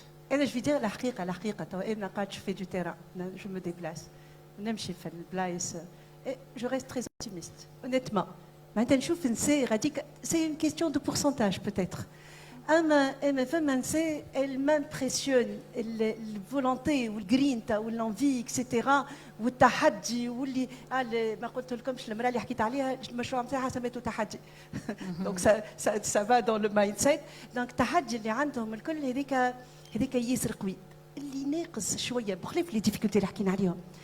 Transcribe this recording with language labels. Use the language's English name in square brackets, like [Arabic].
[Arabic] أنا [French] je vais dire [Arabic] الحقيقة أنا قاعد في [French] du terrain, je me déplace, [Arabic] نمشي في البلايص, [French] je reste très optimiste, honnêtement. [Arabic] معناتها نشوف نساء غاديك, [French] c'est une question de pourcentage peut-être. [Arabic] أما فما نساء [French] elles m'impressionnent, [Arabic] الفولونتي والجرينتا والانفي اكسيتيرا والتحدي واللي ما قلت لكمش المراه اللي حكيت عليها المشروع نتاعها سميته تحدي. [French] دونك ça va dans le mindset. [Arabic] دونك التحدي اللي عندهم الكل هذيك ياسر قوي. اللي ناقص شويه بخلاف لي ديفيكولتي اللي حكينا عليهم.